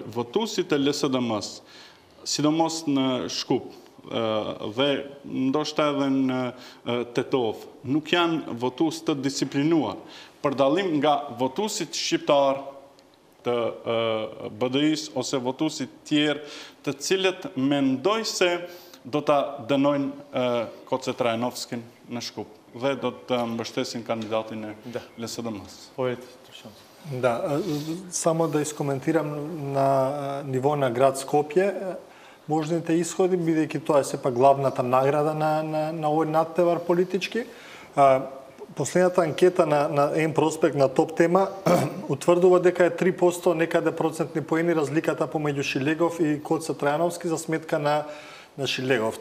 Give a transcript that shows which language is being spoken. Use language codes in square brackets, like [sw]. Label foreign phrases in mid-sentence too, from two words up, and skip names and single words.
[sq] Votuesit e LSDM-s, sidomos në Shkup dhe ndoshta edhe në Tetov, nuk janë votues të disiplinuar, për dallim nga votuesit shqiptar të BDI-s ose votuesit tjerë, të cilët mendoj se do ta dënojnë Koce Trajanovskin në Shkup dhe do të mbështesin kandidatin e LSDM-s. [mk] Да, само да искоментирам на ниво на град Скопје можните исходи, бидејќи тоа е сепак главната награда на овој надтевар политички. Последната анкета на Ен Проспект на топ тема утврдува дека е 3% некаде процентни поени разликата помеѓу Шилегов и Коце Трајановски за сметка на Шилегов.